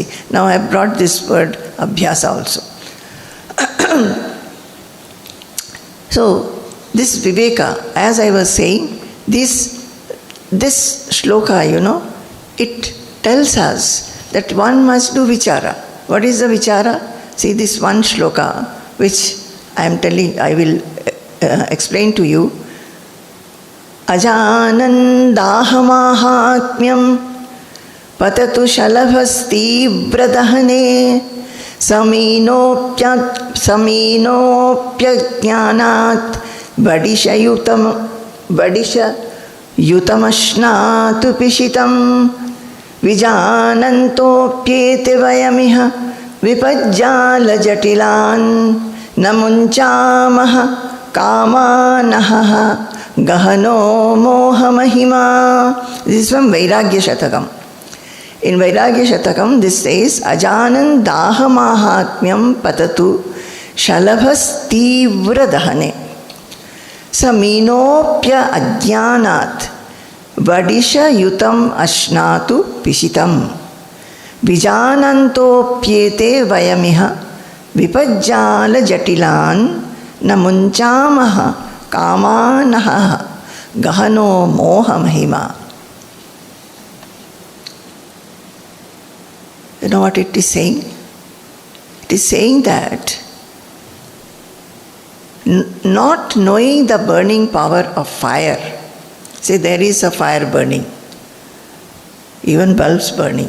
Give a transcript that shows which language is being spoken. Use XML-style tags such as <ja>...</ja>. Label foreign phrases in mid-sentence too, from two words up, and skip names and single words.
<en>Now I have brought this word Abhyasa also. So this Viveka, as I was saying, this shloka, it tells us that one must do Vichara. What is the Vichara? See, this one shloka, which I will explain to you.</en> <sa>Ajanandahamāhatmyam patatu shalabhastīvradahane samīnopyajñānāt vadishayutamashnātu pishitam vijanantopyete vayamiha vipajjālajatilan namuncāmaha kāmānaha Gahano moha mahima.</sa> <en>This is from Vairagya Shatakam. In Vairagya Shatakam, this says,</en> <sa>Ajanan daha mahatmyam patatu shalabhas tīvra dahane saminopya ajñānāt vadisha yutam ashnātu pishitam vijanantopyete vayamiha vipajjala jatilan namuncāmaha Kāmānaha gahano moha mahima.</sa> <en>You know what it is saying? It is saying that not knowing the burning power of fire. Say there is a fire burning, even bulbs burning.</en>